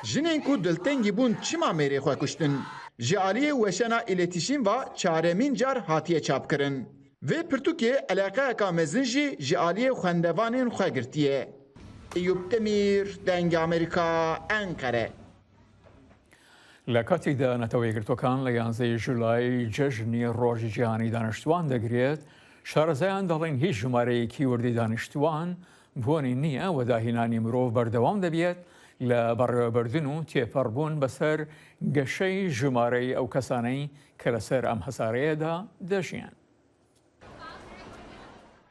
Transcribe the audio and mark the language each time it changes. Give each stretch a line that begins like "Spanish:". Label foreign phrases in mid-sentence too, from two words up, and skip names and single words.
Kurdish: Jinên ku diltengî bûn çima mêrê xwe kuştin? Ji aliyê weşana îletîşîn ve çaremîn car hatiye çapkirin. Vê pirtûkê eleqeyeka mezin jî ji aliyê xwendevanên xwe girtiye. Eyûb Demîr, Deng Amerîka, Enkere.
Central Kurdish: لە کاتێکدا نەتەوەیەگرتوەکان لە 11 ژولای جەژنی ڕۆژی جیهانی دانیشتوان دەگرێت، شارەزایان دەڵێن هیچ ژمارەیەکی وردی دانیشتوان بۆنی نییە و داهینانی مرۆڤ بەردەوام دەبێت لە بەڕێوەبردن و تێپەڕبوون بەسەر گەشەی ژمارەی ئەو کەسانەی کە لەسەر ئەم هەسارەیەدا دەژیان.